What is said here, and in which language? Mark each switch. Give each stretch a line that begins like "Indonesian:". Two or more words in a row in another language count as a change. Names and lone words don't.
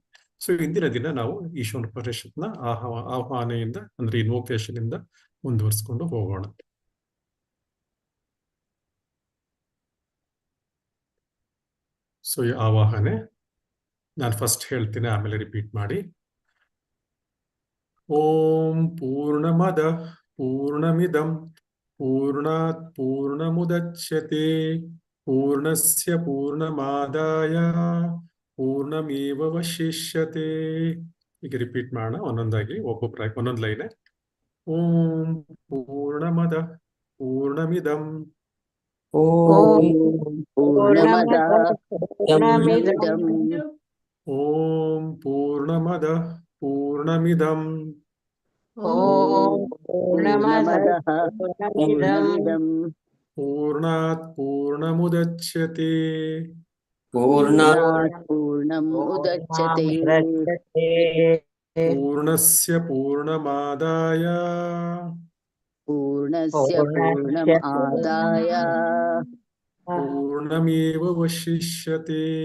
Kannada: ಸೊ ಇಂದಿನ ದಿನ ನಾವು ಈಶೋಪನಿಷತ್ನ ಆಹ್ವಾನೆಯಿಂದ ಅಂದ್ರೆ ಇನ್ವೊಕೇಶನ್ ಇಂದ ಮುಂದುವರಿಸ್ಕೊಂಡು ಹೋಗೋಣ. ಸೊ ಈ ಆವಾಹನೆ ನಾನು ಫಸ್ಟ್ ಹೇಳ್ತೀನಿ, ಆಮೇಲೆ ರಿಪೀಟ್ ಮಾಡಿ.
Sanskrit: ಓಂ ಪೂರ್ಣಮದ ಪೂರ್ಣಮಿದಂ ಪೂರ್ಣಾತ್ ಪೂರ್ಣಮುದಚ್ಯತೆ ಪೂರ್ಣಸ್ಯ ಪೂರ್ಣಮಾದಾಯ ಪೂರ್ಣಮೇವಶಿಷ್ಯತೆ.
Kannada: ಈಗ ರಿಪೀಟ್ ಮಾಡೋಣ ಒಂದೊಂದಾಗಿ, ಒಂದೊಂದು ಲೈನ್.
Sanskrit: ಓಂ ಪೂರ್ಣಮದ ಪೂರ್ಣಮಿದಂ ಓಂ ಪೂರ್ಣಮದ ಪೂರ್ಣಮಿದಂ ಪೂರ್ಣಾತ್ ಪೂರ್ಣಮುದಚ್ಯತೆ ಪೂರ್ಣಸ್ಯ ಪೂರ್ಣಮಾದಾಯ ಪೂರ್ಣಮೇವಶಿಷ್ಯತೆ.